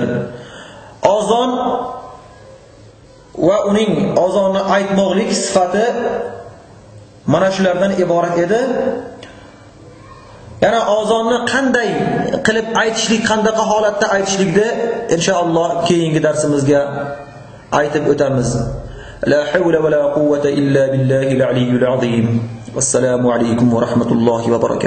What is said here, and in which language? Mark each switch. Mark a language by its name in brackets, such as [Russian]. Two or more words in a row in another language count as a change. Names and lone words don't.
[Uzbek] Azon va uning azonni aytmoqlik sifati mana shulardan iborat edi. Yana azonni qanday qilib aytishlik, qanday holatda aytishlikni inshaalloh keyingi darsimizga aytib o'tamiz. [Arabic] لا حول ولا قوة إلا بالله العلي العظيم. السلام عليكم ورحمة الله وبركاته.